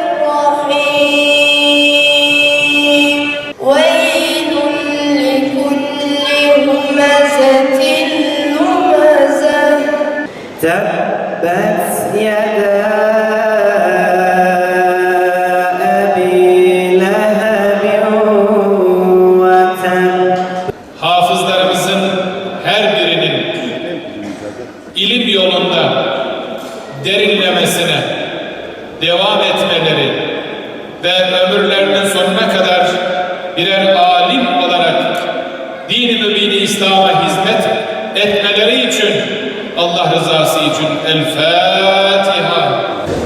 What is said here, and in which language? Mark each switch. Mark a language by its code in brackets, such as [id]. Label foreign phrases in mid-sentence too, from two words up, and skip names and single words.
[ar] الرحيم ويل لكل همزة لمزة تبت يدا أبي لهب وتب [tr] Hafızlarımızın her birinin ilim yolunda derinlemesine devam etmeleri ve ömürlerinin sonuna kadar birer alim olarak din-i mübin-i İslam'a hizmet etmeleri için Allah rızası için El Fatiha.